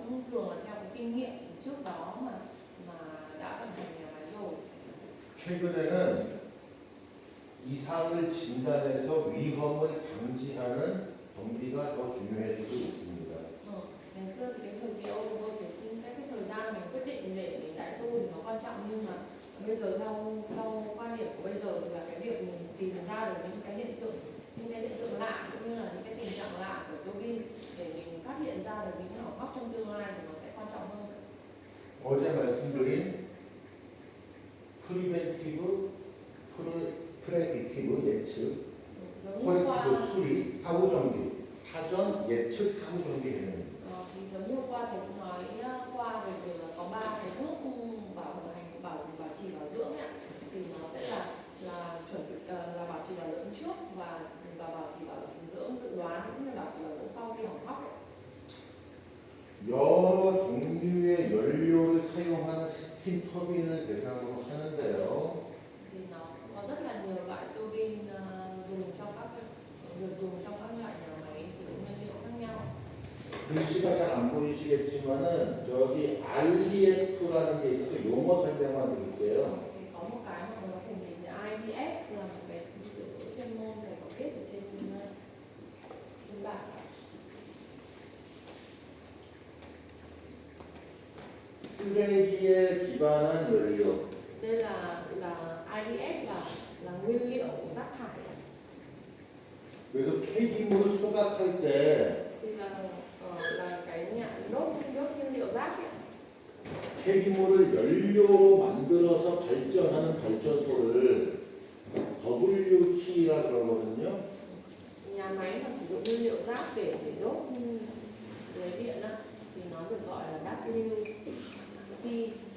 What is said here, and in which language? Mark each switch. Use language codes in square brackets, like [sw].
[vi] thường là theo cái kinh nghiệm trước đó mà đã vận hành nhà máy rồi. [ko] 최근에는 이상을 진단해서 위험을 방지하는 정비가 더 중요해지고 있습니다. [vi] Ngày xưa thì cái thời kỳ ô tô thì cái thời gian mình quyết định để mình đại tu thì nó quan trọng, nhưng mà bây giờ theo quan điểm của bây giờ thì là cái việc mình tìm ra được những cái hiện tượng lạ cũng như là những cái tình trạng lạ của tua bin để mình phát hiện ra được những hỏng hóc trong tương lai thì nó sẽ quan trọng hơn. [ko] 어제 말씀드린 프리벤티브, 프레딕티브 예측, [vi] Giống như qua [ko] 퀄리티브 수리, 사후 정비, 사전 예측 사후 정비 개념입니다. [vi] thì giống như qua thầy cũng nói qua về việc là có 3 cái bước bảo trì bảo dưỡng ấy, thì nó sẽ là chuẩn bị là bảo trì bảo dưỡng trước và bảo trì bảo dưỡng dự đoán cũng như bảo trì bảo dưỡng sau khi hỏng hóc ấy. [ko] 여러 종류의 연료를 사용하는 스팀 터빈을 대상으로 하는데요. [vi] Thì nó có rất là nhiều loại tua bin dùng trong các loại nhà máy sử dụng nhiên liệu khác nhau. [ko] 글씨가 잘 안 보이시겠지만은 저기 RDF라는 게 있어서 용어 설명만 드릴게요. [vi] Thì có một cái mà mình có thể nhìn thấy IDF là một cái chuyên môn này có viết ở trên bảng. [ko] 쓰레기에 기반한 연료. [vi] Đây là IDF là nguyên liệu của rác thải. [ko] 그래서 폐기물을 소각할 때 [vi] Thì là cái nhà đốt nhiên liệu rác ấy. [ko] 폐기물을 연료로 만들어서 발전하는 발전소를 WT라고 그러거든요. [vi] Nhà máy mà sử dụng nguyên liệu rác để đốt lưới điện á, thì nó được gọi là WTE.